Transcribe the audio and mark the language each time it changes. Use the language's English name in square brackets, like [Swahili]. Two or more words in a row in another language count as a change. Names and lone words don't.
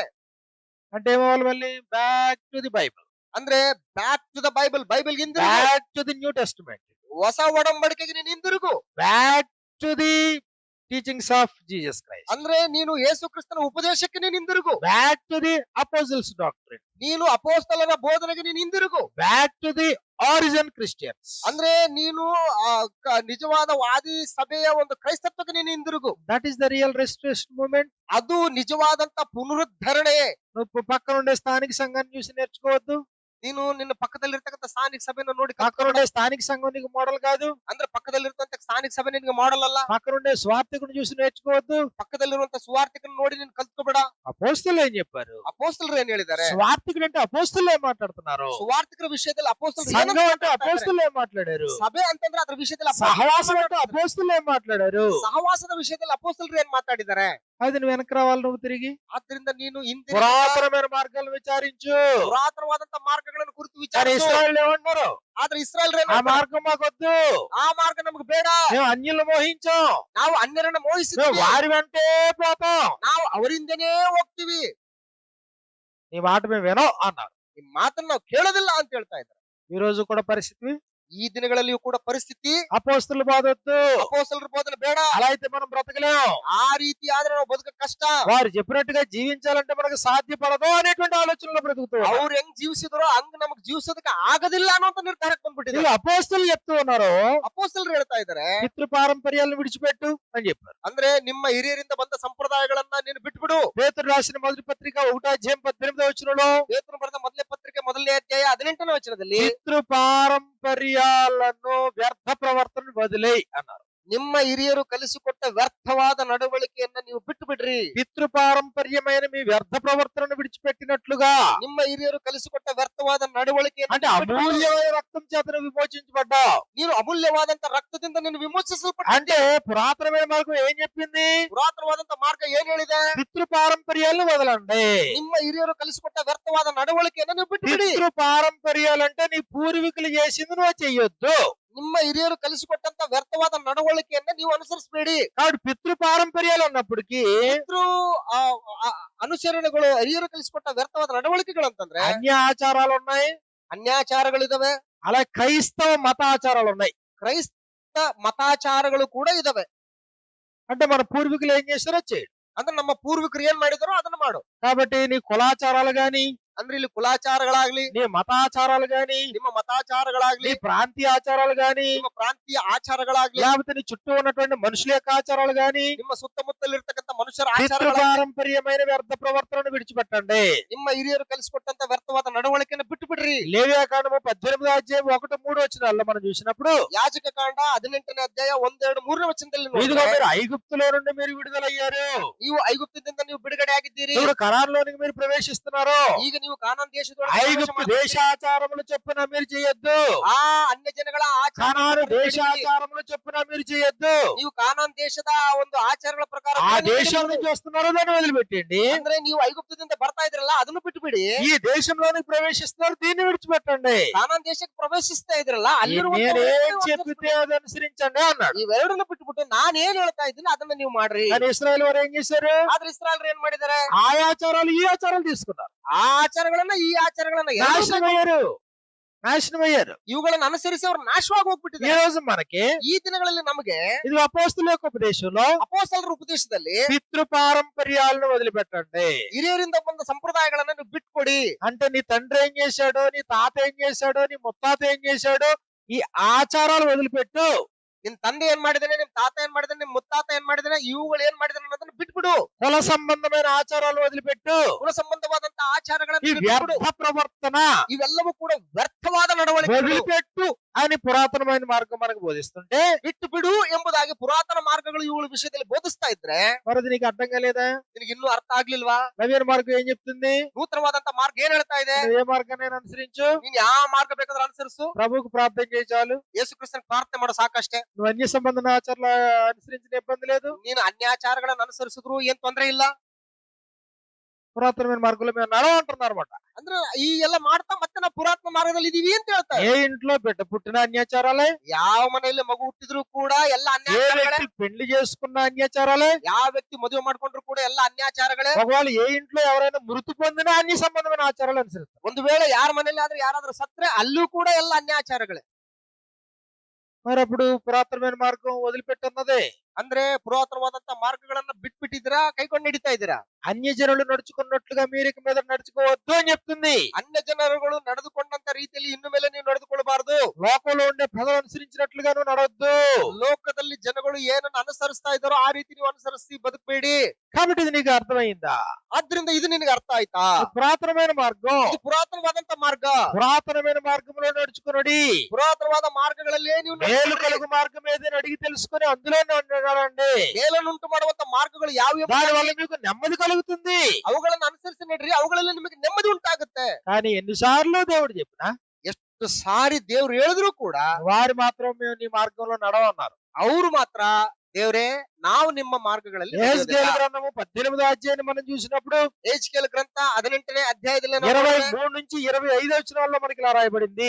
[Telugu] అంటే ఏమవ్వాలి? మళ్ళీ [English] back to the Bible, [Kannada] ಅಂದ್ರೆ [English] back to the Bible, [Kannada] ಬೈಬಲ್ [English] back to the New Testament, [Kannada] ಹೊಸ ಒಡಂಬಡಿಕೆಗೆ ನೀನು ಹಿಂದಿರುಗು. [English] back to the teachings of Jesus Christ, [Kannada] ಅಂದ್ರೆ ನೀನು ಯೇಸು ಕ್ರಿಸ್ತನ ಉಪದೇಶಕ್ಕೆ ನೀನು ಹಿಂದಿರುಗು. [English] back to the apostles doctrine, [Kannada] ನೀನು ಅಪೋಸ್ತಲರ ಬೋಧನೆಗೆ ನೀನು ಹಿಂದಿರುಗು. [English] back to the origin Christians. [Kannada] ಅಂದ್ರೆ ನೀನು ನಿಜವಾದ ವಾದಿ ಸಭೆಯ ಒಂದು ಕ್ರೈಸ್ತತ್ವಕ್ಕೆ ನೀನು ಹಿಂದಿರುಗು. [English] that is the real restoration movement. [Kannada] ಅದು ನಿಜವಾದಂತ ಪುನರುದ್ಧರಣೆ. [Telugu] నువ్వు పక్కన ఉండే స్థానిక సంఘాన్ని చూసి నేర్చుకోవద్దు. [Kannada] ನೀನು ನಿನ್ನ ಪಕ್ಕದಲ್ಲಿರ್ತಕ್ಕಂಥ ಸ್ಥಾನಿಕ ಸಭೆಯನ್ನು ನೋಡಿ [Telugu] పక్కన ఉండే స్థానిక సంఘం నీకు మోడల్ కాదు. [Kannada] ಅಂದ್ರೆ ಪಕ್ಕದಲ್ಲಿರ್ತಂತ ಸ್ಥಾನಿಕ ಸಭೆ ನಿನ್ಗೆ ಮಾಡಲ್ ಅಲ್ಲ. [Telugu] పక్కన ఉండే స్వార్థకుని చూసి నేర్చుకోవద్దు. [Kannada] ಪಕ್ಕದಲ್ಲಿರುವಂತ ಸುವಾರ್ತಿಕನ್ನು ನೋಡಿ ನೀನು ಕಲ್ತ್ಕೋಬೇಡ. [Telugu] అపోస్తులు ఏం చెప్పారు? [Kannada] ಅಪೋಸ್ತಲರು ಏನ್ ಹೇಳಿದ್ದಾರೆ? [Telugu] స్వార్థకుడు అంటే అపోస్తులు ఏం మాట్లాడుతున్నారు? [Kannada] ಸುವಾರ್ತಿಕರ ವಿಷಯದಲ್ಲಿ ಅಪೋಸ್ತಲರು [Telugu] సంఘం [Kannada] ಏನಂತ [Telugu] అంటే [Kannada] ಮಾತಾಡ್ತಾರೆ? [Telugu] అపోస్తులు ఏం మాట్లాడారు? [Kannada] ಸಭೆ ಅಂತಂದ್ರೆ ಅದ್ರ ವಿಷಯದಲ್ಲಿ [Telugu] సహవాసం అంటే అపోస్తులు ఏం మాట్లాడారు? [Kannada] ಸಹವಾಸದ ವಿಷಯದಲ್ಲಿ ಅಪೋಸ್ತಲರು ಏನ್ ಮಾತಾಡಿದ್ದಾರೆ? [Telugu] అది నువ్వు వెనక రావాలి, నువ్వు తిరిగి [Kannada] ಆದ್ರಿಂದ ನೀನು ಹಿಂದಿನ [Telugu] పురాతనమైన మార్గాలను విచారించు. [Kannada] ಪುರಾತನವಾದಂತ ಮಾರ್ಗಗಳನ್ನು ಕುರಿತು [Telugu] కానీ [Kannada] ವಿಚಾರಿಸು. [Telugu] ఇశ్రాయేలు ఏమంటున్నారు? [Kannada] ಆದ್ರೆ ಇಸ್ರಾಯೇಲ್ [Telugu] ఆ మార్గం మాకొద్దు, [Kannada] ಆ ಮಾರ್ಗ ನಮ್ಗೆ ಬೇಡ. [Telugu] మేము అన్యులు మోహించాం, [Kannada] ನಾವು ಅನ್ಯರನ್ನ [Telugu] మేము [Kannada] ಮೋಹಿಸಿದ್ವಿ, [Telugu] వారి వెంటే పోతాం, [Kannada] ನಾವು ಅವರಿಂದನೇ ಹೋಗ್ತೀವಿ, [Telugu] నీ మాట మేము వినం అన్నారు. [Kannada] ಈ ಮಾತನ್ನ ನಾವು ಕೇಳೋದಿಲ್ಲ ಅಂತ ಹೇಳ್ತಾ ಇದ್ದಾರೆ. [Telugu] ఈ రోజు కూడా పరిస్థితి [Kannada] ఈ ದಿನಗಳಲ್ಲಿಯೂ ಕೂಡ ಪರಿಸ್ಥಿತಿ [Telugu] అపోస్తుల బాధొద్దు. [Kannada] ಅಪೊಸ್ತಲರ ಬೋಧನೆ ಬೇಡ. [Telugu] అలా అయితే మనం బ్రతకలేం. [Kannada] ಆ ರೀತಿ ಆದ್ರೆ ನಾವು ಬದುಕ ಕಷ್ಟ. [Telugu] వారు చెప్పినట్టుగా జీవించాలంటే మనకు సాధ్యపడదు అనేటువంటి ఆలోచనలో బ్రతుకుతూ [Kannada] ಅವ್ರು ಹೆಂಗ್ ಜೀವಿಸಿದ್ರು ಹಂಗ್ ನಮಗ್ ಜೀವಿಸೋದಕ್ಕೆ ಆಗೋದಿಲ್ಲ ಅನ್ನೋ ನಿರ್ಧಾರಕ್ಕೆ ಬಂದ್ಬಿಟ್ಟಿದೆ. [Telugu] వీళ్ళు అపోస్తులు చెప్తూ ఉన్నారు, [Kannada] ಅಪೊಸ್ತಲರು ಹೇಳ್ತಾ ಇದಾರೆ, [Telugu] పితృ పారంపర్యాలను విడిచిపెట్టు అని చెప్పారు. [Kannada] ಅಂದ್ರೆ ನಿಮ್ಮ ಹಿರಿಯರಿಂದ ಬಂದ ಸಂಪ್ರದಾಯಗಳನ್ನ ನೀನು ಬಿಟ್ಬಿಡು. [Telugu] పేతురు రాసిన మొదటి పత్రిక 1:18 [Kannada] ಪೇತ್ರನು ಬರೆದ ಮೊದಲನೇ ಪತ್ರಿಕೆ 1ನೇ ಅಧ್ಯಾಯ 18ನೇ ವಚನದಲ್ಲಿ [Telugu] పితృ పారంపర్యాలను వ్యర్థ ప్రవర్తన వదిలేయ్ అన్నారు. [Kannada] ನಿಮ್ಮ ಹಿರಿಯರು ಕಲಿಸಿಕೊಟ್ಟ ವ್ಯರ್ಥವಾದ ನಡವಳಿಕೆಯನ್ನ ನೀವು ಬಿಟ್ಟು ಬಿಡ್ರಿ. [Telugu] పితృ పారంపర్యమైన మీ వ్యర్థ ప్రవర్తనను విడిచిపెట్టినట్లుగా, [Kannada] ನಿಮ್ಮ ಹಿರಿಯರು ಕಲಿಸಿಕೊಟ್ಟ ವ್ಯರ್ಥವಾದ ನಡವಳಿಕೆಯನ್ನು [Telugu] అంటే అమూల్యమైన రక్తం చేతను విమోచించబడ్డావు. [Kannada] ನೀನು ಅಮೂಲ್ಯವಾದಂತ ರಕ್ತದಿಂದ ನೀನು ವಿಮೋಚಿಸಲ್ಪಟ್ಟ. [Telugu] అంటే పురాతనమైన మార్గం ఏం చెప్పింది? [Kannada] ಪುರಾತನವಾದಂತ ಮಾರ್ಗ ಏನ್ ಹೇಳಿದೆ? [Telugu] పితృ పారంపర్యాలను వదలండి. [Kannada] ನಿಮ್ಮ ಹಿರಿಯರು ಕಲಿಸಿಕೊಟ್ಟ ವ್ಯರ್ಥವಾದ ನಡವಳಿಕೆಯನ್ನು ನೀವು ಬಿಟ್ಟು ಬಿಡಿ. [Telugu] పితృ పారంపర్యాలంటే నీ పూర్వీకులు చేసింది నువ్వు చెయ్యొద్దు. [Kannada] ನಿಮ್ಮ ಹಿರಿಯರು ಕಲಿಸಿಕೊಟ್ಟಂತ ವ್ಯರ್ಥವಾದ ನಡವಳಿಕೆಯನ್ನ ನೀವು ಅನುಸರಿಸಬೇಡಿ. [Telugu] కాబట్టి పితృ పారంపర్యాలు అన్నప్పటికీ [Kannada] ಪಿತೃ ಅನುಸರಣೆಗಳು, ಹಿರಿಯರು ಕಲಿಸಿಕೊಟ್ಟ ವ್ಯರ್ಥವಾದ ನಡವಳಿಕೆಗಳು ಅಂತಂದ್ರೆ [Telugu] అన్య ఆచారాలు ఉన్నాయి, [Kannada] ಅನ್ಯಾಚಾರಗಳಿದಾವೆ, [Telugu] అలా క్రైస్తవ మత ఆచారాలు ఉన్నాయి. [Kannada] ಕ್ರೈಸ್ತ ಮತಾಚಾರಗಳು ಕೂಡ ಇದಾವೆ. [Telugu] అంటే మన పూర్వీకులు ఏం చేస్తారో చేయడు. [Kannada] ಅಂದ್ರೆ ನಮ್ಮ ಪೂರ್ವಿಕರು ಏನ್ ಮಾಡಿದಾರೋ ಅದನ್ನ ಮಾಡು. [Telugu] కాబట్టి నీ కులాచారాలు గాని, [Kannada] ಅಂದ್ರೆ ಇಲ್ಲಿ ಕುಲಾಚಾರಗಳಾಗ್ಲಿ, [Telugu] నీ మతాచారాలు గాని, [Kannada] ನಿಮ್ಮ మతాచారಗಳಾಗ್ಲಿ, [Telugu] నీ ప్రాంతీయ ఆచారాలు గాని, [Kannada] ನಿಮ್ಮ ಪ್ರಾಂತೀಯ ಆಚಾರಗಳಾಗ್ಲಿ, [Telugu] లేకపోతే నీ చుట్టూ ఉన్నటువంటి మనుషుల యొక్క ఆచారాలు గాని, [Kannada] ನಿಮ್ಮ ಸುತ್ತಮುತ್ತಲಿರ್ತಕ್ಕಂಥ ಮನುಷ್ಯರ [Telugu] పితృ [Kannada] ಆಚಾರಗಳಾಗ್ಲಿ, [Telugu] పారంపర్యమైన వ్యర్థ ప్రవర్తనను విడిచిపెట్టండి. [Kannada] ನಿಮ್ಮ ಹಿರಿಯರು ಕಲಿಸಿಕೊಟ್ಟಂತ ವ್ಯರ್ಥವಾದ ನಡವಳಿಕೆಯನ್ನು ಬಿಟ್ಟು ಬಿಡ್ರಿ. [Telugu] లేవ్యాకాండము 18:1-3 మనం చూసినప్పుడు, [Kannada] ಯಾಜಕ ಕಾಂಡ 18ನೇ ಅಧ್ಯಾಯ 1, 2, 3ನೇ ವಚನದಲ್ಲಿ [Telugu] ఇదిగో [Kannada] ನೋಡಿದ್ರೆ, [Telugu] మీరు ఐగుప్తులో నుండి మీరు విడుదలయ్యారు, [Kannada] ನೀವು ಐಗುಪ್ತದಿಂದ ನೀವು ಬಿಡುಗಡೆ ಆಗಿದ್ದೀರಿ, [Telugu] ఇప్పుడు కనాన్లోనికి మీరు ప్రవేశిస్తున్నారు. [Kannada] ಈಗ ನೀವು ಕಾನಾನ್ ದೇಶದೊಳಗೆ ಪ್ರವೇಶ [Telugu] ఐగుప్తు [Kannada] ಮಾಡ್ತೀರಿ. [Telugu] దేశాచారములు చొప్పున మీరు చేయొద్దు, [Kannada] ಆ ಅನ್ಯ ಜನಗಳ [Telugu] కనాను [Kannada] ಆಚಾರ [Telugu] దేశాచారములు చొప్పున మీరు చేయొద్దు. [Kannada] ನೀವು ಕಾನಾನ್ ದೇಶದ ಒಂದು ಆಚಾರಗಳ ಪ್ರಕಾರ [Telugu] ఆ [Kannada] ನೀವು [Telugu] దేశం [Kannada] ನಡೆಯುವುದು. [Telugu] నుంచి వస్తున్నారో దాన్ని వదిలిపెట్టండి. [Kannada] ಅಂದ್ರೆ ನೀವು ಐಗುಪ್ತದಿಂದ ಬರ್ತಾ ಇದ್ರಲ್ಲ ಅದನ್ನು ಬಿಟ್ಟು ಬಿಡಿ. [Telugu] ఈ దేశంలోనికి ప్రవేశిస్తున్నారు, దీన్ని విడిచిపెట్టండి. [Kannada] ಕಾನಾನ್ ದೇಶಕ್ಕೆ ಪ್ರವೇಶಿಸ್ತಾ ಇದ್ರಲ್ಲ [Telugu] నేనేం చెప్పితే అది అనుసరించండి అన్నాడు. [Kannada] ಇವೆರಡನ್ನು ಬಿಟ್ಬಿಟ್ಟು ನಾನ್ ಏನ್ ಹೇಳ್ತಾ ಇದ್ದೀನಿ ಅದನ್ನ ನೀವು ಮಾಡ್ರಿ. [Telugu] కానీ ఇశ్రాయేలు వారు ఏం చేశారు? [Kannada] ಆದ್ರೆ ಇಸ್ರಾಯೇಲ್ರು ಏನ್ ಮಾಡಿದಾರೆ? [Telugu] ఆ ఆచారాలు ఈ ఆచారాలు తీసుకున్నారు, [Kannada] ಆ ಆಚಾರಗಳನ್ನ ಈ ಆಚಾರಗಳನ್ನ [Telugu] నాశనమయ్యారు. [Kannada] ಇವುಗಳನ್ನ ಅನುಸರಿಸಿ ಅವ್ರು ನಾಶವಾಗಿ [Telugu] ఈ [Kannada] ಹೋಗ್ಬಿಟ್ಟಿದ್ದಾರೆ. [Telugu] రోజు మనకి [Kannada] ಈ ದಿನಗಳಲ್ಲಿ ನಮಗೆ [Telugu] ఇది అపోస్తుల యొక్క ఉపదేశంలో [Kannada] ಅಪೊಸ್ತಲರ ಉಪದೇಶದಲ್ಲಿ [Telugu] పితృ పారంపర్యాలను వదిలిపెట్టండి. [Kannada] ಹಿರಿಯರಿಂದ ಬಂದ ಸಂಪ್ರದಾಯಗಳನ್ನ ನೀವು ಬಿಟ್ಕೊಡಿ. [Telugu] అంటే నీ తండ్రి ఏం చేశాడో, నీ తాత ఏం చేశాడో, నీ ముత్తాత ఏం చేశాడో, ఈ ఆచారాలు వదిలిపెట్టు. [Kannada] ನಿನ್ ತಂದೆ ಏನ್ ಮಾಡಿದಾನೆ, ನಿಮ್ ತಾತ ಏನ್ ಮಾಡಿದಾನೆ, ನಿಮ್ ಮುತ್ತಾತ ಏನ್ ಮಾಡಿದಾನೆ, ಇವುಗಳು ಏನ್ ಮಾಡಿದಾನೆ ಅನ್ನೋದನ್ನ ಬಿಟ್ಬಿಡು. [Telugu] కుల సంబంధమైన ఆచారాలు వదిలిపెట్టు. [Kannada] ಕುಲ ಸಂಬಂಧವಾದಂತ ಆಚಾರಗಳನ್ನ [Telugu] ఈ [Kannada] ಬಿಟ್ಬಿಡು. [Telugu] వ్యర్థ ప్రవర్తన [Kannada] ಇವೆಲ್ಲವೂ ಕೂಡ ವ್ಯರ್ಥವಾದ ನಡವಳಿಕೆ. [Telugu] వదిలిపెట్టు అని పురాతనమైన మార్గం మనకు బోధిస్తుంటే, [Kannada] ಬಿಟ್ಟು ಬಿಡು ಎಂಬುದಾಗಿ ಪುರಾತನ ಮಾರ್ಗಗಳು ಇವುಗಳ ವಿಷಯದಲ್ಲಿ ಬೋಧಿಸ್ತಾ ಇದ್ರೆ [Telugu] మరి అది నీకు అర్థం కాలేదా? [Kannada] ನಿನಗೆ ಇನ್ನೂ ಅರ್ಥ ಆಗ್ಲಿಲ್ವಾ? [Telugu] నవీన మార్గం ఏం చెప్తుంది? [Kannada] ನೂತನವಾದಂತ ಮಾರ್ಗ ಏನ್ ಹೇಳ್ತಾ ಇದೆ? [Telugu] నువ్వు ఏ మార్గాన్ని అనుసరించు, [Kannada] ನೀನ್ ಯಾವ ಮಾರ್ಗ ಬೇಕಾದ್ರೂ ಅನುಸರಿಸು, [Telugu] ప్రభువుకు ప్రార్థన చేయి చాలు. [Kannada] ಯೇಸು ಕ್ರಿಸ್ತನ್ ಪ್ರಾರ್ಥನೆ ಮಾಡೋ ಸಾಕಷ್ಟೇ. [Telugu] నువ్వు అన్య సంబంధ ఆచారాలు అనుసరించిన ఇబ్బంది లేదు. [Kannada] ನೀನು ಅನ್ಯಾಚಾರಗಳನ್ನ ಅನುಸರಿಸಿದ್ರು ಏನ್ ತೊಂದ್ರೆ ಇಲ್ಲ. [Telugu] పురాతనమైన మార్గంలో మేము నడవంటున్నారు అనమాట. [Kannada] ಅಂದ್ರೆ ಈ ಎಲ್ಲ ಮಾಡ್ತಾ ಮತ್ತೆ ನಾವು ಪುರಾತನ ಮಾರ್ಗದಲ್ಲಿ ಇದೀವಿ ಅಂತ ಹೇಳ್ತಾರೆ. [Telugu] ఏ ఇంట్లో బిడ్డ పుట్టిన అన్యాచారాలే, [Kannada] ಯಾವ ಮನೆಯಲ್ಲಿ ಮಗು ಹುಟ್ಟಿದ್ರು ಕೂಡ ಎಲ್ಲ [Telugu] ఏ [Kannada] ಅನ್ಯಾಚಾರಗಳೇ. [Telugu] వ్యక్తి పెళ్లి చేసుకున్న అన్యాచారాలే, [Kannada] ಯಾವ ವ್ಯಕ್ತಿ ಮದುವೆ ಮಾಡ್ಕೊಂಡ್ರು ಕೂಡ ಎಲ್ಲ ಅನ್ಯಾಚಾರಗಳೇ. [Telugu] ఒకవేళ ఏ ఇంట్లో ఎవరైనా మృతి పొందినా అన్య సంబంధమైన ఆచారాలు అనుసరిస్తారు. [Kannada] ಒಂದು ವೇಳೆ ಯಾರ ಮನೆಯಲ್ಲಿ ಆದ್ರೆ ಯಾರಾದ್ರೂ ಸತ್ರೆ ಅಲ್ಲೂ ಕೂಡ ಎಲ್ಲ ಅನ್ಯಾಚಾರಗಳೇ. [Telugu] మరి అప్పుడు పురాతనమైన మార్గం వదిలిపెట్టున్నదే. [Kannada] ಅಂದ್ರೆ ಪುರಾತನವಾದಂತ ಮಾರ್ಗಗಳನ್ನ ಬಿಟ್ಬಿಟ್ಟಿದ್ದೀರಾ, ಕೈಕೊಂಡು ನಡೀತಾ ಇದ್ದೀರಾ. [Telugu] అన్య జనులు నడుచుకున్నట్లుగా మీరు ఇక మీద నడుచుకోవద్దు అని చెప్తుంది. [Kannada] ಅನ್ಯ ಜನರುಗಳು ನಡೆದುಕೊಂಡಂತ ರೀತಿಯಲ್ಲಿ ಇನ್ನು ಮೇಲೆ ನೀವು ನಡೆದುಕೊಳ್ಳಬಾರದು. [Telugu] లోకంలో ఉండే ప్రజలు అనుసరించినట్లుగా నువ్వు నడవద్దు. [Kannada] ಲೋಕದಲ್ಲಿ ಜನಗಳು ಏನನ್ನ ಅನುಸರಿಸ್ತಾ ಇದ್ದಾರೋ ಆ ರೀತಿ ನೀವು ಅನುಸರಿಸಿ ಬದುಕಬೇಡಿ. [Telugu] కాబట్టి ఇది నీకు అర్థమైందా? [Kannada] ಆದ್ರಿಂದ ಇದು ನಿನಗೆ ಅರ್ಥ ಆಯ್ತಾ? [Telugu] ఇది పురాతనమైన మార్గం. [Kannada] ಇದು ಪುರಾತನವಾದಂತ ಮಾರ್ಗ. [Telugu] పురాతనమైన మార్గంలో నడుచుకునడి. [Kannada] ಪುರಾತನವಾದ ಮಾರ್ಗಗಳಲ್ಲೇ ನೀವು [Telugu] మేలు [Kannada] ನಡೆದುಕೊಳ್ಳಿ. [Telugu] కలుగు మార్గం ఏదని అడిగి తెలుసుకుని అందులో నడవండి. [Kannada] ಮೇಲನ್ನುಂಟು ಮಾಡುವಂತ ಮಾರ್ಗಗಳು ಯಾವ್ಯಾವ [Telugu] దాని వల్ల మీకు నెమ్మది కలుగుతుంది. [Kannada] ಅವುಗಳನ್ನ ಅನುಸರಿಸಿ ನಡ್ರಿ, ಅವುಗಳಲ್ಲಿ ನಿಮಗೆ ನೆಮ್ಮದಿ ಉಂಟಾಗುತ್ತೆ. [Telugu] కానీ ఎన్నిసార్లు దేవుడు చెప్పినా [Kannada] ಎಷ್ಟು ಸಾರಿ ದೇವ್ರು ಹೇಳಿದ್ರು ಕೂಡ [Telugu] వారు మాత్రం మేము నీ మార్గంలో నడవన్నారు. [Kannada] ಅವ್ರು ಮಾತ್ರ ದೇವ್ರೇ ನಾವು ನಿಮ್ಮ ಮಾರ್ಗಗಳಲ್ಲಿ [Telugu] యెహెజ్కేలు [Kannada] ನಡೆಯೋದಿಲ್ಲ. [Telugu] గ్రంథము 18వ అధ్యాయాన్ని మనం చూసినప్పుడు [Kannada] ಯೆಹೆಜ್ಕೇಲ గ్రంಥ 18ನೇ ಅಧ್ಯಾಯದಲ್ಲಿ ನಾವು [Telugu] 23 నుంచి 25 వచనాల్లో మనకి ఇలా రాయబడింది.